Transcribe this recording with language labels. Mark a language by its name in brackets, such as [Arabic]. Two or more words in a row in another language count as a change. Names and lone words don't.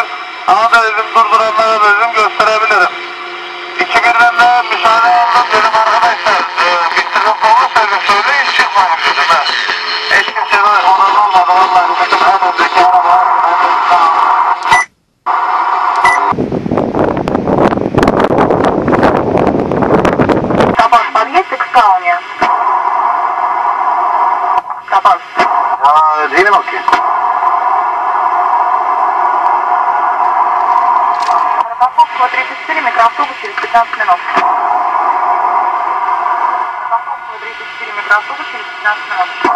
[Turkish] Ama da dedim durduranlara dedim gösterebilirim. 2-1'den de müsaade aldım dedim arkadaşlar. Bir sıkıntı olursa dedim söyleyin çıkmayın dedim ha. Hiç kimse de olan olmadı vallahi. Dedim en öndeki araba. Kapan, [Russian] подъедьте к спальне. Капан. Две минутки. Рокоссовского 34, микроавтобус через 15 минут. Рокоссовского 34, микроавтобус через 15 минут.